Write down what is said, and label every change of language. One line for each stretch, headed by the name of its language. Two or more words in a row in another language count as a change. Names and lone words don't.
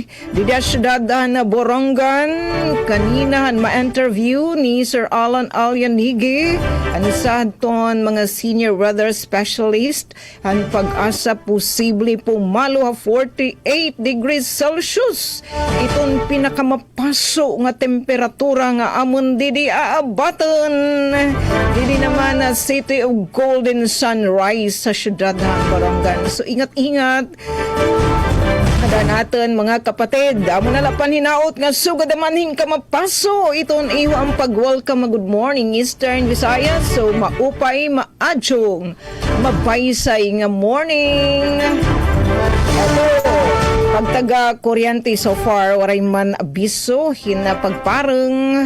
Waray: Dida syudad na Borongan, kanina ma-interview ni Sir Alan Alyanigi, ansa ton mga
English: senior weather specialist,
Waray: ang pag-asa posible pumalo
English: 48 degrees Celsius.
Waray: Itong pinakamapaso nga temperatura nga amon didi aabatan. Didi naman na City of Golden Sunrise sa syudad ng Borongan. So ingat-ingat kada natin mga kapatid. Amo na lapan hinaot nga sugad naman ka mapaso. Iton iwa ang pag-welcome.
English: Good morning Eastern Visayas.
Waray: So maupay, maadjong, mabaysay nga morning. Ito, pagtaga kuryente
English: so far,
Waray: waray man abiso, hinapagparang.